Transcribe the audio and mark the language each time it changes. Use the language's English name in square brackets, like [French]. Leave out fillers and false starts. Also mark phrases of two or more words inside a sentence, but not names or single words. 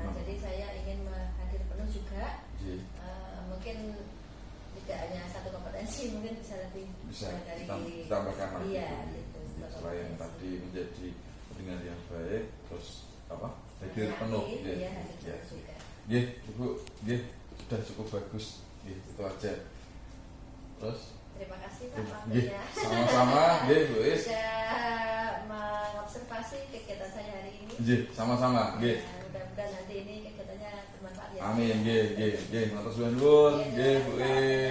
[Indonesian] Jadi saya ingin hadir penuh juga. Mungkin tidak hanya satu kompetensi, mungkin bisa lebih dari ditambahkan lagi. Iya, gitu. Selain tadi menjadi pendengar yang baik, terus apa? Hadir penuh. Iya, Ya. juga. Nggih, Ibu, nggih, sudah cukup bagus. Nggih, itu aja. Terus Terima kasih Pak nggih, waktunya. sama-sama, nggih, Bu Uis. Sudah mengobservasi kegiatan saya hari ini. Nggih, sama-sama, nggih. Mudah-mudahan nanti ini kegiatannya bermanfaat ya. Amin, [Javanese] nggih, nggih, nggih. Matur suwun, nggih, Bu Uis.